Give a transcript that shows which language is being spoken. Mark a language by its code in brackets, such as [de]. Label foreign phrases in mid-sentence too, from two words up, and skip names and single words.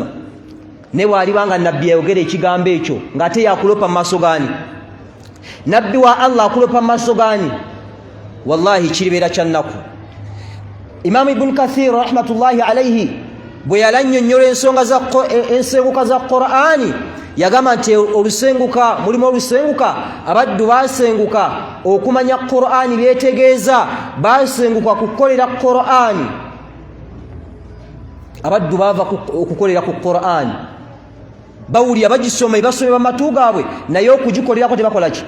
[lg] Ne bw'alibanga nabbi yayogera ekigambo ekyo ng'ate yakulopa mu maaso gaani, nabbi wa Allah akulopa mu maaso gaani, wallahi kiribeera kya nnaku. Imam Ibn Kathir [ar] رحمة الله عليه [lg] bwe yalannyonnyola ensenguka za Qur'ani, yagamba nti mulimu olusenguka, abaddu basenguka okumanya Qur'ani byetegeeza, basenguka kukolera Qur'ani, abaddu bava okukolera ku Qur'ani, bawulira bagisoma basomera matu gaabwe, naye okugikolerako tebakola ki.